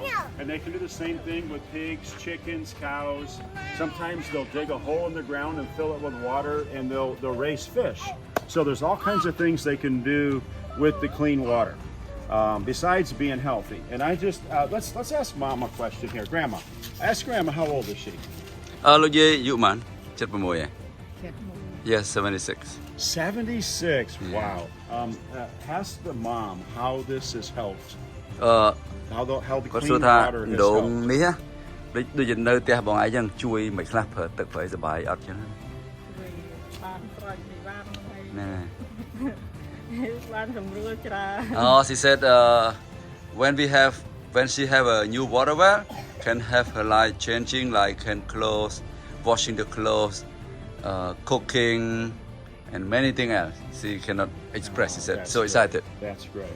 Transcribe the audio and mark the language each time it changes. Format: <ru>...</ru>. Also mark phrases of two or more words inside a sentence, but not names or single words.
<en>And they can do the same thing with pigs, chickens, cows. Sometimes they'll dig a hole in the ground and fill it with water, and they'll raise fish. So there's all kinds of things they can do with the clean water, besides being healthy. And I just let's ask Mom a question here. Grandma, ask Grandma, how old is she?</en> <km>លោកយាយអាយុប៉ុន្មាន76 Yes 76</km> <en>76. Wow. Ask the mom how this has helped. អឺ How the</en> <km>គាត់</km> <en>clean</en> <km>សួរថា</km> <en>water has</en> <km>ដង</km> <en>helped.</en> <km>នេះដូចនៅផ្ទះបងឯងចឹងជួយមិនខ្លះប្រើទឹកប្រៃសុបាយអត់ចឹង បានស្រោចពីបានហើយ ណែ បានសម្រួលច្រើន</km> <en>Oh, she said when she have a new water well, can have her like changing, like can clothes, washing the clothes, cooking, and many things else. She cannot express. She said That's so great. excited. That's great.</en>